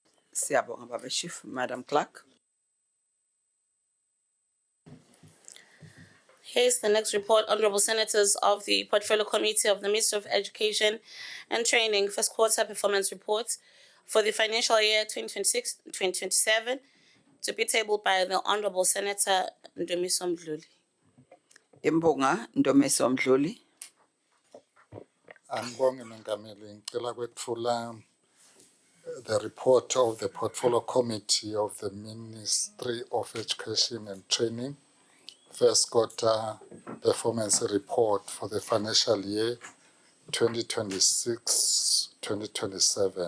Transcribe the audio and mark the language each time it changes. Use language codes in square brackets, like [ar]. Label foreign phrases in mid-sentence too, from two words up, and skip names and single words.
[ss] Siyabonga Baba Chief. [en] Madam Clerk. Here's the next report, Honorable Senators of the Portfolio Committee of the Ministry of Education and Training, first quarter performance report for the financial year 2026-2027, to be tabled by the Honorable Senator Ndumiso Mdluli. [ss] Imbonga Ndomiso Mdluli. Angibonge Mengameli, ngicela kwethula [en] the report of the Portfolio Committee of the Ministry of Education and Training, first quarter performance report for the financial year 2026-2027.